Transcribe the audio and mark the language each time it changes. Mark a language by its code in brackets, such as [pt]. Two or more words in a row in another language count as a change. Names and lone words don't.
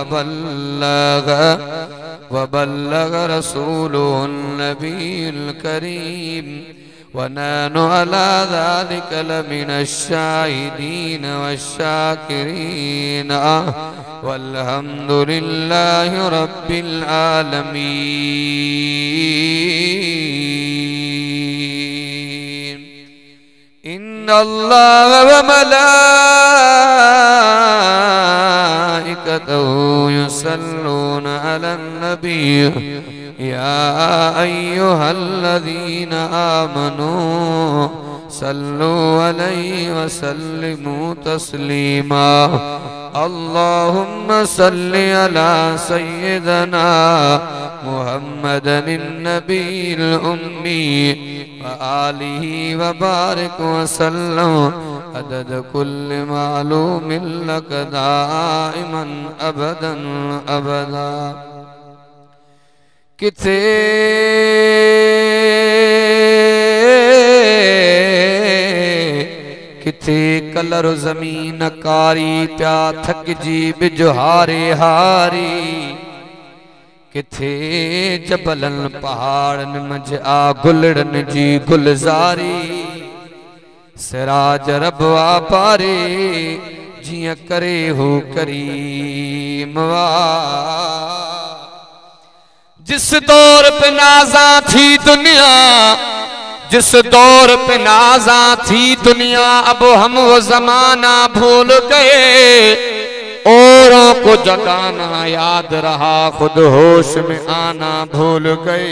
[ar] وبلغ رسوله النبي الكريم ونحن على ذلك لمن الشاهدين والشاكرين والحمد لله رب العالمين. إن الله وملائكته يصلون على النبي يا أيها الذين آمنوا صلوا عليه وسلموا تسليما. اللهم صل على سيدنا محمد النبي الأمي وآله وبارك وسلم عدد كل معلوم لك دائما أبدا أبدا. [sd] किथे किथे कलर ज़मीन कारी प्या थकजी बिजहारे हारी किथे जबलन पहाड़न मझ आ गुलड़न जी गुलजारी सिराज रबवा पारे जिया करे हो करीम वा। [ur] جس دور پہ نازاں تھی دنیا جس دور پہ نازاں تھی دنیا اب ہم وہ زمانہ بھول گئے. اوروں کو جگانا یاد رہا خود ہوش میں آنا بھول گئے.